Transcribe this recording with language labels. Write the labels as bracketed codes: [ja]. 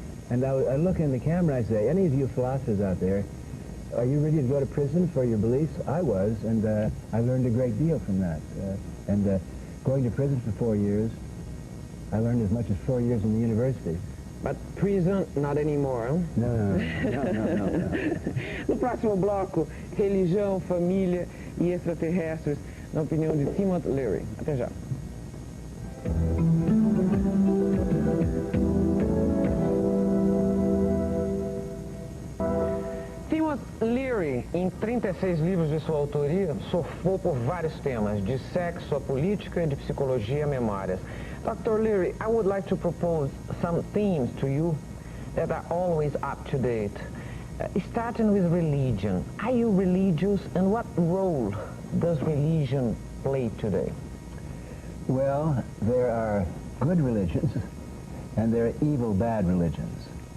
[en] And I look in the camera and I say, any of you philosophers out there, are you ready to go to prison for your beliefs? I was, and I learned a great deal from that. Going to prison for 4 years, I learned as much as 4 years in the university. But prison, not anymore. Huh? No. [pt] No próximo bloco, religião, família e extraterrestres, na opinião de Timothy Leary. Até já. Timothy Leary, em 36 livros de sua autoria, surfou por vários temas, de sexo a política e de psicologia a memórias. [en] Dr. Leary, I would like to propose some themes to you that are always up to date. Starting with religion. Are you religious, and what role does religion play today? Well, there are good religions and there are evil bad religions.